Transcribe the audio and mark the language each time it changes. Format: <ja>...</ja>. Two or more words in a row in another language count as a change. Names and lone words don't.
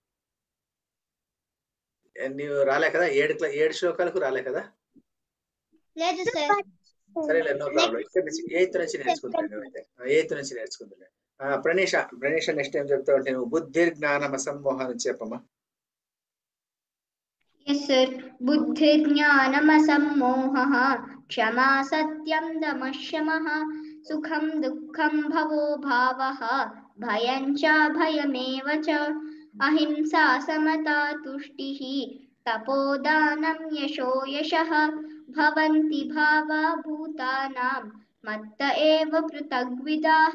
<te>నీవు రాలే కదా? 7 శ్లోకాలకు రాలే కదా? లేదు సార్. సరేలే,</te> <en>no problem.</en> <te>ఇక్కడ నుంచి 8th నుంచి నేర్చుకుంటాను. అయితే 8th నుంచి నేర్చుకుంటాను. ప్రణీష</te> <en>next time</en> <te>చెప్తావు అంటే నువ్వు</te> <sa>బుద్ధిర్జ్ఞానం అసమ్మోహం</sa> <te>నుంచి చెప్పమ్మా.</te> <en>Yes sir.</en> <sa>बुद्धिर्ज्ञानमसम्मोहः क्षमा सत्यं दमः शमः सुखं दुःखं भवो भावः भयं च भयमेव च अहिंसा समता तुष्टिः तपोदानं यशो यशः भवन्ति भावा भूतानां मत्त एव पृथग्विदाः.</sa>